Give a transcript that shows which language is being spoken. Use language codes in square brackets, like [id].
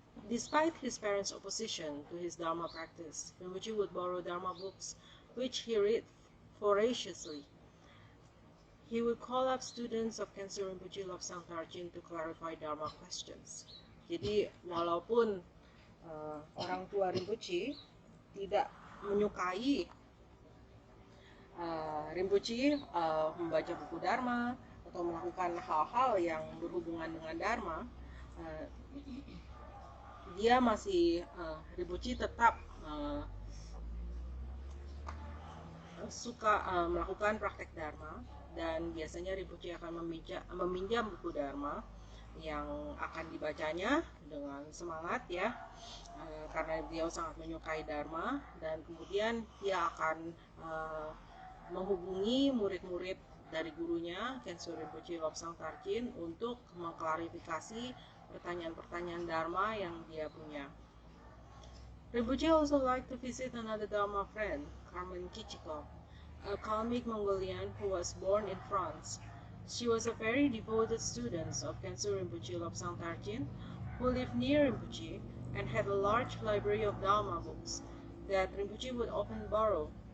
[en] Despite his parents' opposition to his Dharma practice, Rinpoche would borrow Dharma books which he read voraciously. He would call up students of Khyentse Rinpoche Lobsang Tarjin to clarify Dharma questions. [id] Jadi walaupun orang tua Rinpoche tidak menyukai Rinpoche membaca buku Dharma atau melakukan hal-hal yang berhubungan dengan Dharma, dia masih Rinpoche tetap suka melakukan praktek Dharma, dan biasanya Rinpoche akan meminjam buku Dharma yang akan dibacanya dengan semangat ya, karena dia sangat menyukai Dharma, dan kemudian dia akan menghubungi murid-murid dari gurunya Khyentse Rinpoche Lobsang Tarjin untuk mengklarifikasi pertanyaan-pertanyaan Dharma yang dia punya. [en] Rinpoche also liked to visit another Dharma friend, Carmen Kichikov, a Kalmyk Mongolian who was born in France. She was a very devoted student of Khyentse Rinpoche Lobsang Tarjin, who lived near Rinpoche and had a large library of Dharma books that Rinpoche would often borrow.